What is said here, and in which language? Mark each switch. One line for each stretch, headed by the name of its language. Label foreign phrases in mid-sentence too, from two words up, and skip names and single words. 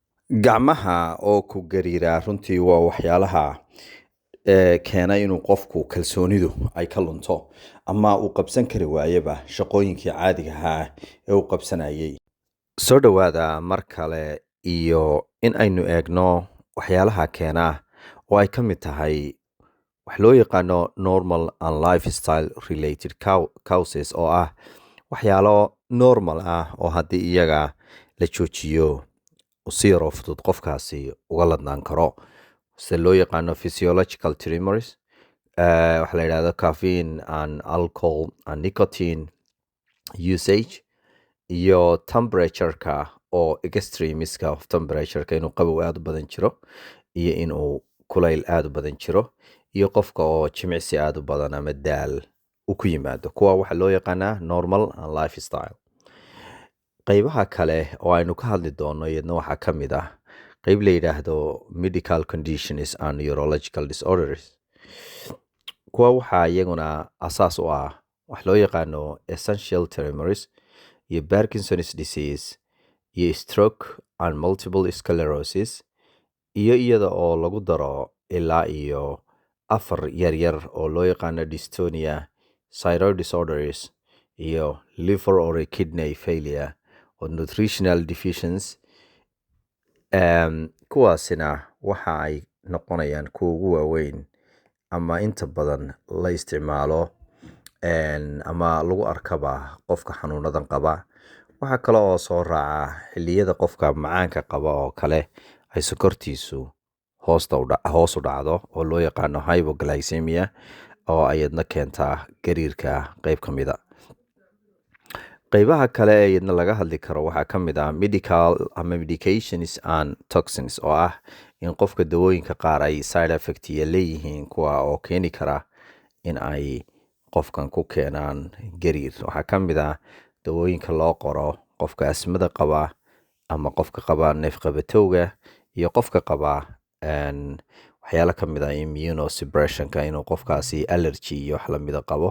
Somali: Gacmaha oo ku gariira runtii waa waxyaalaha keena inuu qofku kalsoonidu ay ka lunto ama uu qabsan kari waayaba shaqooyinkii caadiga ahaa ee uu qabsanayay. Soo dhawaada mar kale iyo in aynu eegno waxyaalaha keena oo ay ka mid tahay wax loo yaqaano
English: normal and lifestyle related causes
Somali: oo ah waxyaalo normal ah oo haddii iyaga la joojiyo si yaroo fudud qofkaasi uga ladnaan karo sida loo yaqaano
English: physiological tremors,
Somali: waxa la yidhahdo
English: caffeine and alcohol and nicotine usage,
Somali: iyo temperatureka oo extremiska of temperatureka inuu qabow aada u badan jiro iyo inuu kulayl aada u badan jiro iyo qofka oo jimicsi aada u badan ama daal u ku yimaado. Kuwa waxaa loo yaqaanaa
English: normal and lifestyle.
Somali: Qaybaha kale oo aynu ka hadli doono iyadna waxaa ka mid ah qayb la yidhaahdo
English: medical conditions and neurological disorders.
Somali: Kuwa waxaa iyaguna asaas u ah wax loo yaqaano
English: essential tremors
Somali: iyo
English: Parkinson's disease
Somali: iyo
English: stroke and multiple sclerosis,
Somali: iyo iyada oo lagu daro ilaa iyo 4 yaryar oo loo yaqaano
English: dystonia, thyroid disorders,
Somali: iyo
English: liver or kidney failure or nutritional deficiency.
Somali: Kuwaasina waxa ay noqonayaan kuwa ugu waaweyn ama inta badan la isticmaalo ama lagu arkaba qofka xanuunadan qaba. Waxaa kale oo soo raaca xilliyada qofka macaanka qaba oo kale ay sokortiisu hoos u dhacdo oo loo yaqaano hypoglycemia oo ayadna keentaa gariirka qayb ka mida. Qaybaha kale ee iyadna laga hadli karo waxaa ka mid ah medical ama
English: medications and toxins
Somali: oo ah in qofka dawooyinka qaar ay
English: side effect
Somali: leeyihiin kuwa oo keeni kara in ay qofkan ku keenaan gariir. Waxaa ka mid ah dawooyinka loo qoro qofka asmada qaba ama qofka qaba neefqabatowga iyo qofka qaba waxyaalo ka mid ah immunosuppressionka inuu qofkaasi allergy iyo wax lamida qabo.